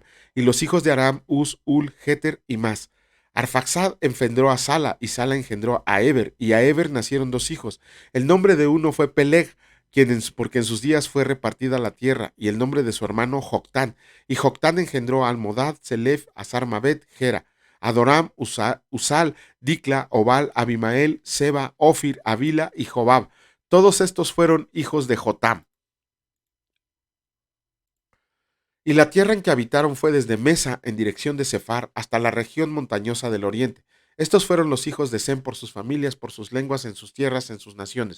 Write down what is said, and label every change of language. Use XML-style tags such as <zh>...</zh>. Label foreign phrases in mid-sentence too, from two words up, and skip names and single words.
<es>Y los hijos de Aram: Uz, Ul, Jeter y Mas. Arfaxad engendró a Sala, y Sala engendró a Eber, y a Eber nacieron dos hijos. El nombre de uno fue Peleg, porque en sus días fue repartida la tierra, y el nombre de su hermano Joctán. Y Joctán engendró a Almodad, Selef, Azarmabet, Gera, Adoram, Usal, Dicla, Obal, Abimael, Seba, Ofir, Avila y Jobab. Todos estos fueron hijos de Jotam. Y la tierra en que habitaron fue desde Mesa en dirección de Sefar hasta la región montañosa del oriente. Estos fueron los hijos de Sem por sus familias, por sus lenguas, en sus tierras, en sus naciones.</es>